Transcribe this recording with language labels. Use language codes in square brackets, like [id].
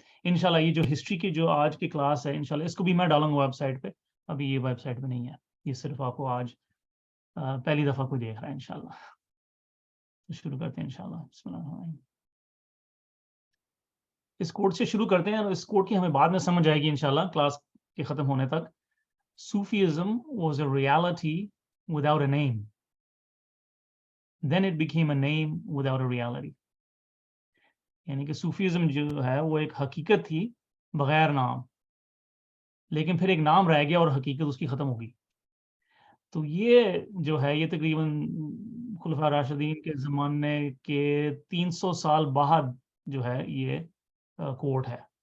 [ur] انشاءاللہ یہ جو ہسٹری کی جو آج کی کلاس ہے انشاءاللہ اس کو بھی میں ڈالوں گا ویب سائٹ پہ. ابھی یہ ویب سائٹ پہ نہیں ہے، یہ صرف آپ کو آج پہلی دفعہ کوئی دیکھ رہا ہے انشاءاللہ. شروع کرتے ہیں انشاءاللہ. بسم اللہ الرحمن الرحیم. اس کوڈ سے شروع کرتے ہیں اور اس کوڈ کی ہمیں بعد میں سمجھ آئے گی انشاءاللہ کلاس کے ختم ہونے تک. [en] Sufism was a reality without a name. Then it became a name without a reality. [ur] یعنی کہ صوفیزم جو ہے وہ ایک حقیقت تھی بغیر نام، لیکن پھر ایک نام رہ گیا اور حقیقت اس کی ختم ہو گئی. تو یہ جو ہے یہ تقریباً خلفاء راشدین کے زمانے کے 300 سال بعد جو ہے یہ کوٹ ہے.